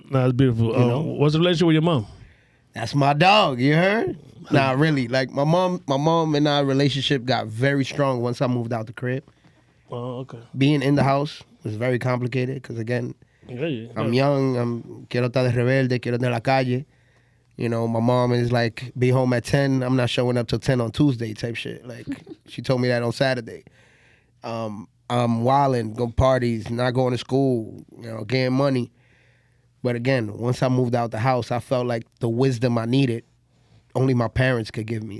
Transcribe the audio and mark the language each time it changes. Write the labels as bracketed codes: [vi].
[en] That's beautiful. You know? What's the relationship with your mom? That's my dog. You heard? Nah, really. Like my mom and our relationship got very strong once I moved out the crib. Oh, okay. Being in the house was very complicated because again, I'm young. [es] Quiero estar de rebelde. Quiero estar en la calle. [en] You know, my mom is like, be home at 10. I'm not showing up till 10 on Tuesday type shit. Like she told me that on Saturday. I'm wilding, going parties, not going to school. You know, getting money. But again, once I moved out the house, I felt like the wisdom I needed, only my parents could give me.